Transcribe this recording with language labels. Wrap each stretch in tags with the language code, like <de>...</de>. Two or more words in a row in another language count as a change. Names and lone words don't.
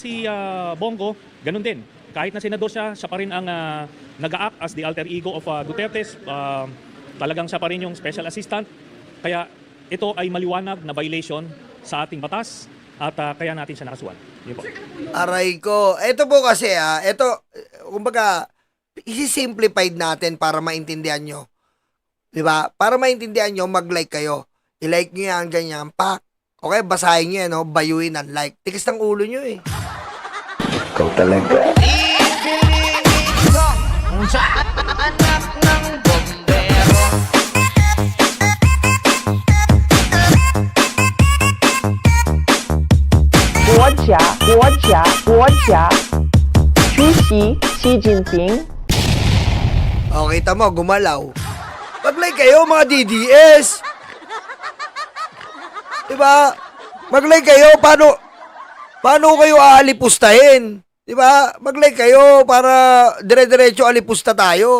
<tl>Si Bongo, ganun din. Kahit na senador siya, siya pa rin ang nag-a-act</tl> <en>as the alter ego of Duterte's.</en> <tl>Talagang siya pa rin yung</tl> <en>special assistant.</en> <tl>Kaya ito ay maliwanag na violation sa ating batas at kaya natin siya nakasuhan. Yun po. Aray ko. Ito po kasi ito, kumbaga, isi-simplified natin para maintindihan nyo. Diba? Para maintindihan nyo, mag-like kayo. I-like nyo yan, ganyan, pak. Okay, basahin nyo yan, no? Bayuin ang like. Tigas ng ulo nyo eh. Ikaw talaga. Anak ng bombero. Guo jia, 出席习近平。 O, kita mo, gumalaw. Mag-like kayo, mga DDS. Diba? Mag-like kayo, paano kayo aalipustahin? Diba? Mag-like kayo para dire-diretso alipusta tayo.</tl>